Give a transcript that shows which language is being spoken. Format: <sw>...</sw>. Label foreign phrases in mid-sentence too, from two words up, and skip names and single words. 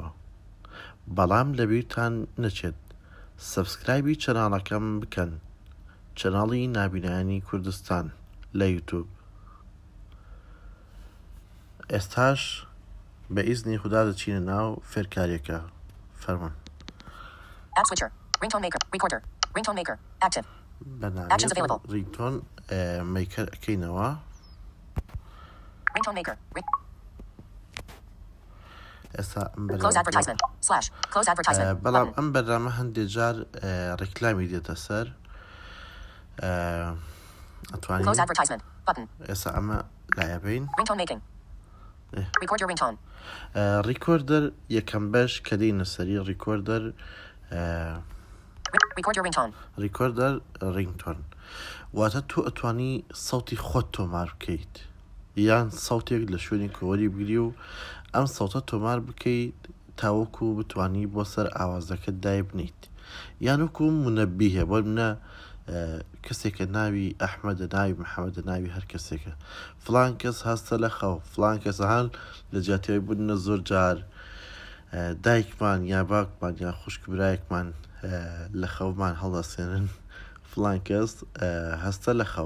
<ckb>بەڵام لەبیرتان نەچێت سەبسکرایبی چەناڵەکەم بکەن، چەناڵی نابینایانی کوردستان لە یوتیوب. ئێستاش بە ئیزنی خوددا دەچینە ناو فێرکاریەکە. فەرموون.</ckb> <en>App switcher. Ringtone Maker. Recorder. Ringtone Maker. Active. Actions available. ringtone maker</en> <ckb>ئەکەینەوە.</ckb> <en>Ringtone Maker.</en> <ckb>ئێستا</ckb> <en>Close advertisement. Close advertisement.</en> <ckb>بەڵام ئەم بەرنامە هەندێک جار ڕیکلامی دێتە سەر.</ckb> <en>Close advertisement. Button.</en> <ckb>ئێستا ئەمە لایەبین.</ckb> <en>Ringtone making. Record your ringtone.</en> <ckb>ریکۆردەر یەکەم بەش کە دێنە سەری ریکۆردەر.</ckb> <en>Record your ringtone.</en> <ckb>ریکۆردەر ڕینگتۆن واتە تۆ ئەتوانی سەوتی خۆت تۆمار بکەیت یان سەوتێک لە شوێنی کۆوەری بگری و ئەم سەوتە تۆمار بکەیت تاوەکو بتوانی بۆ سەر ئاوازەکەت دای بنیت، یان وەکو منەبیهە بۆ منە کەسێکە ناوی ئەحمەدە، ناوی محەممەدە، ناوی هەر کەسێکە فلان کەس هەستە لە خەو، فلان کەس هەن لە جیاتیەوەی بوونە زۆر جار دایکمان یا باوکمان یا خوشک برایەکمان لە خەومان هەڵدەسێنن فلان کەس هەستە لە خەو.</ckb>